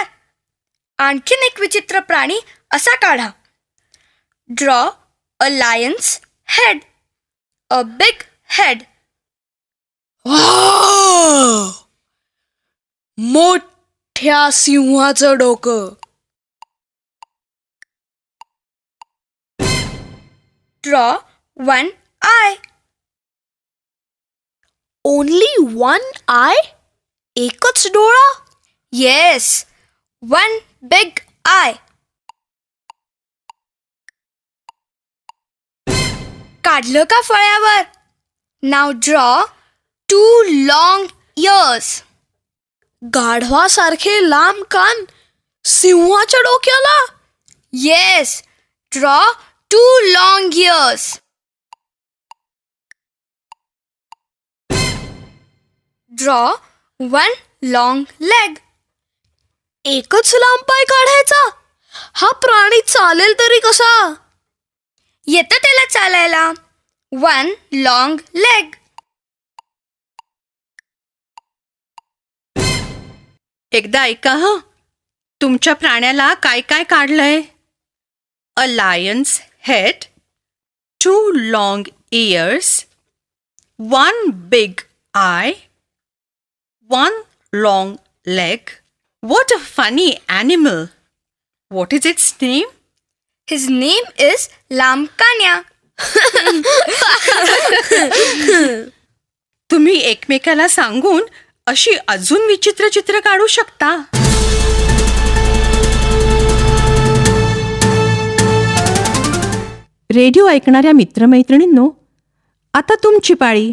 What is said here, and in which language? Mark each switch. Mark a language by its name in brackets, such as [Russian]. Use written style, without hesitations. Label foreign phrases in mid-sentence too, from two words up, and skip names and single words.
[Marathi] आणखीन एक विचित्र प्राणी असा काढा. [English] Draw a lion's head. A big head. [Marathi] मोठ्या सिंहाचं डोकं. [English] Draw one eye. Only one eye? [Marathi] एकच डोळा? [English] Yes, one big eye. [Marathi] काढलं का फळ्यावर? [English] Now draw two long ears. [Marathi] गाढवासारखे लांब कान सिंहाच्या डोक्याला? [English] Yes, draw two long ears. Draw one long leg. [Marathi] एकच लांब पाय काढायचा? हा प्राणी चालेल तरी कसा? येतं त्याला चालायला. [English] One long leg. [Marathi] एकदा ऐका हं, तुमच्या प्राण्याला काय काय काढलंय? [English] a lion's head, 2 long ears, 1 big eye, 1 long leg. What a funny animal! What is its name? His name is लांबकान्या. [Marathi] तुम्ही एकमेकाला सांगून अशी अजून विचित्र चित्र काढू शकता. रेडिओ ऐकणाऱ्या मित्रमैत्रिणींनो, आता तुमची पाळी.